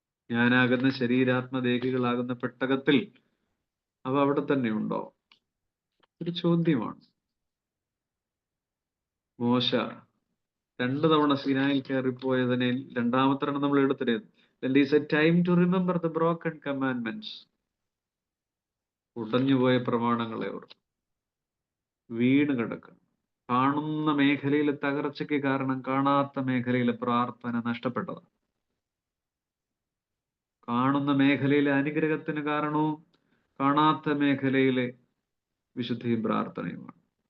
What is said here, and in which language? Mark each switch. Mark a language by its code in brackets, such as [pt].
[ml] ഞാനാകുന്ന ശരീരാത്മദേഹികളാകുന്ന പെട്ടകത്തിൽ അവ അവിടെ തന്നെ ഉണ്ടോ? ഒരു ചോദ്യമാണ്. മോശ 2 തവണ സീനായിൽ കയറിപ്പോയതിനെ രണ്ടാമത്തെ നമ്മൾ എടുത്തിരുന്നത്. [en] Then is a time to remember the broken commandments. [ml] ഉടഞ്ഞുപോയ പ്രമാണങ്ങളെ ഓർത്ത് വീണ് കിടക്കണം. കാണുന്ന മേഖലയിലെ തകർച്ചയ്ക്ക് കാരണം കാണാത്ത മേഖലയിലെ പ്രാർത്ഥന നഷ്ടപ്പെട്ടതാണ്. കാണുന്ന മേഖലയിലെ അനുഗ്രഹത്തിന് കാരണവും കാണാത്ത മേഖലയിലെ വിശുദ്ധിയും പ്രാർത്ഥനയുമാണ്.